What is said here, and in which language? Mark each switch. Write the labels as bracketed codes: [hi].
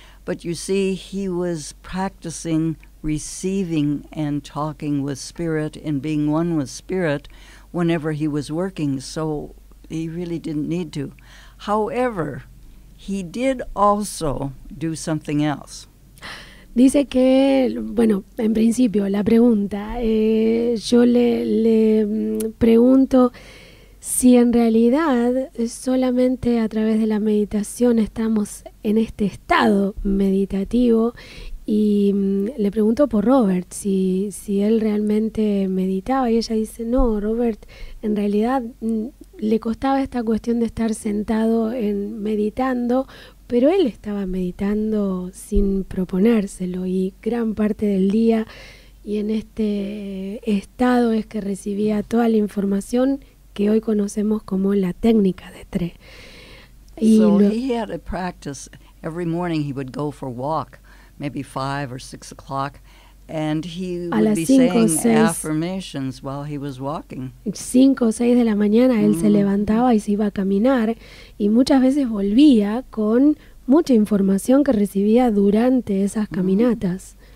[en] But you see, he was practicing receiving and talking with spirit and being one with spirit whenever he was working, so he really didn't need to. However, he did also do something else. [es] Dice que, bueno, en principio la pregunta, yo le pregunto si en realidad solamente a través de la meditación estamos en este estado meditativo, y le pregunto por Robert, si él realmente meditaba, y ella dice, no, Robert en realidad le costaba esta cuestión de estar sentado meditando, pero él estaba meditando sin proponérselo, y gran parte del día y en este estado es que recibía toda la información que hoy conocemos como la técnica de T.R.E. [en] So he had to practice. Every morning he would go for a walk, maybe 5 or 6 o'clock, and he would be saying affirmations while he was walking. [es] 5 o 6 de la mañana él se levantaba y se iba a caminar, y muchas veces volvía con mucha información que recibía durante esas caminatas.